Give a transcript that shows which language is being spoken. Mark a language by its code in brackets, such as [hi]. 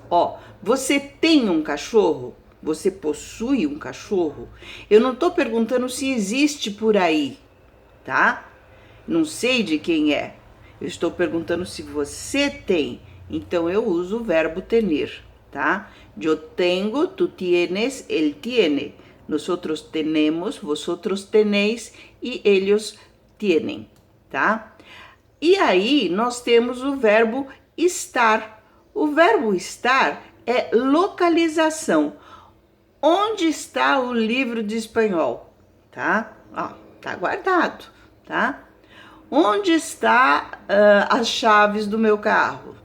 [pt] Ó, você tem um cachorro? Você possui um cachorro? Eu não estou perguntando se existe por aí, tá? Não sei de quem é. Eu estou perguntando se você tem. Então eu uso o verbo tener, tá? [es] Yo tengo, tú tienes, él tiene. Nosotros tenemos, vosotros tenéis e ellos tienen, tá? [pt] E aí nós temos o verbo estar. O verbo estar é localização. Onde está o livro de espanhol? Tá? Ó, tá guardado, tá? Onde está as chaves do meu carro?